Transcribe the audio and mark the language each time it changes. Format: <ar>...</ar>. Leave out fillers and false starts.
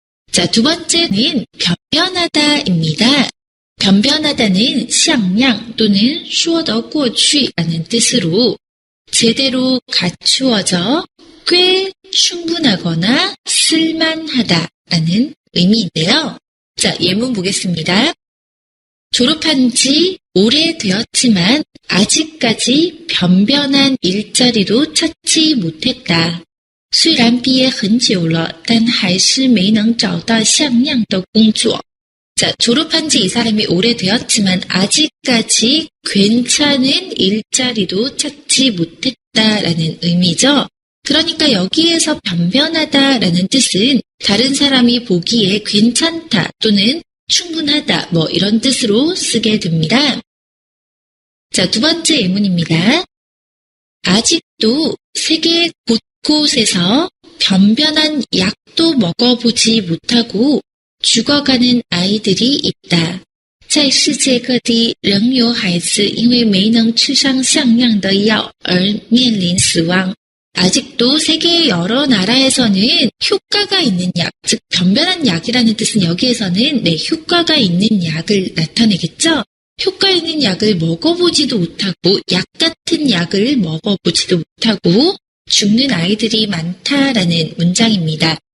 <ko>자, 두 번째는 변변하다입니다. 변변하다는 像样 또는 说得过去라는 뜻으로 제대로 갖추어져 꽤 충분하거나 쓸만하다라는 의미인데요. 자, 예문 보겠습니다. 졸업한 지 오래되었지만 아직까지 변변한 일자리도 찾지 못했다.</ko> <zh>虽然毕业很久了，但还是没能找到像样的工作.</zh> <ko>자, 졸업한 지 이 사람이 오래되었지만 아직까지 괜찮은 일자리도 찾지 못했다라는 의미죠. 그러니까 여기에서 변변하다라는 뜻은 다른 사람이 보기에 괜찮다 또는 충분하다 뭐 이런 뜻으로 쓰게 됩니다. 자, 두 번째 예문입니다. 아직도 세계 곳곳에서 변변한 약도 먹어보지 못하고 죽어가는 아이들이 있다.</ko> <zh>在世界各地仍有孩子因为没能吃上像样的药而面临死亡.</zh> <ko>아직도 세계의 여러 나라에서는 효과가 있는 약, 즉 변변한 약이라는 뜻은 여기에서는 네, 효과가 있는 약을 나타내겠죠. 효과 있는 약을 먹어보지도 못하고 약 같은 약을 먹어보지도 못하고 죽는 아이들이 많다라는 문장입니다.</ko>